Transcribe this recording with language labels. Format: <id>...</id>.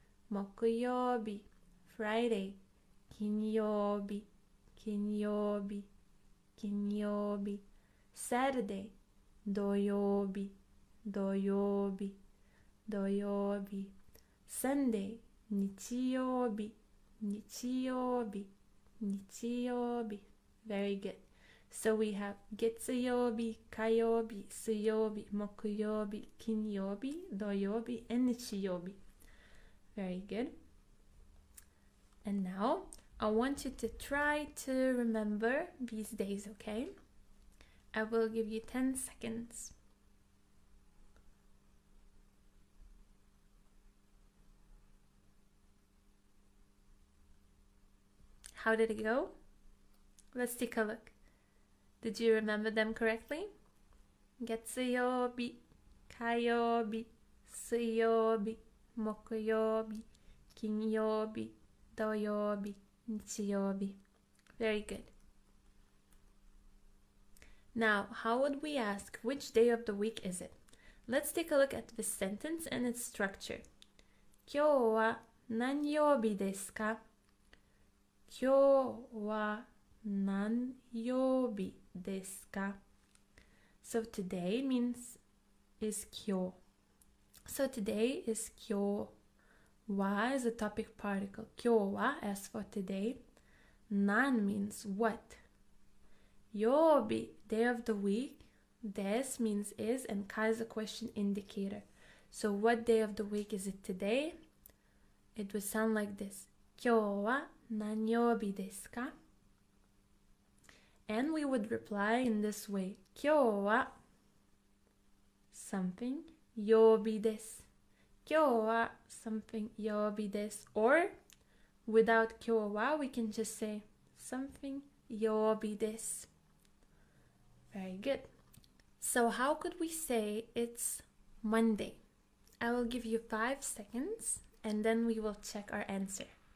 <ja>木曜日 Friday 金曜日金曜日金曜日 Saturday 土曜日土曜日土曜日 Sunday 日曜日日曜日日曜日</ja> <en>Very good. So we have</en> <ja>月曜日火曜日水曜日木曜日金曜日土曜日 and 日曜日</ja> <en>Very good. And now I want you to try to remember these days, okay? I will give you 10 seconds. How did it go? Let's take a look. Did you remember them correctly?</en> <ja>月曜日、火曜日、水曜日、木曜日、金曜日、土曜日、日曜日.</ja> <en>Very good. Now, how would we ask which day of the week is it? Let's take a look at this sentence and its structure.</en> <ja>今日は何曜日ですか?今日は何曜日ですか?</ja> <en>So today means is 今日. So today is 今日. Wa is a topic particle. 今日は as for today. Nan means what. 曜日 day of the week. Des means is and ka is a question indicator. So what day of the week is it today? It would sound like this.</en> <ja>今日は何曜日ですか?</ja> <en>And we would reply in this way.</en> <ja>今日は something 曜日です. 今日は something 曜日です.</ja> <en>Or without 今日は we can just say something 曜日です. Very good. So how could we say it's Monday? I will give you 5 seconds and then we will check our answer.</en>